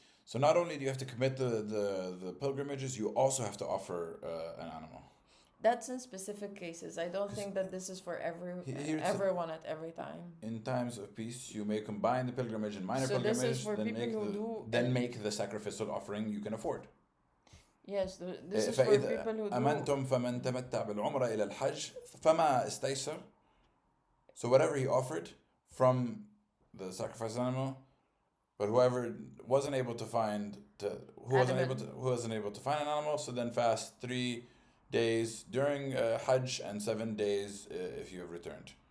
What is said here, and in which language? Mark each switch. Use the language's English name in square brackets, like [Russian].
[English] So not only do you have to commit the pilgrimages, you also have to offer an animal. That's in specific cases. I don't think that this is for everyone at every time. In times of peace, you may combine the pilgrimage and minor So pilgrimage, this is for then people who do make the sacrificial offering you can afford. Yes, this is for people who do. [Arabic] أمنتم فمن تمتع بالعمرة إلى الحج فما استيسر. [English] So whatever he offered from the sacrifice animal, but whoever wasn't able to find who wasn't able to find an animal, so then fast 3 days during Hajj and 7 days if you have returned.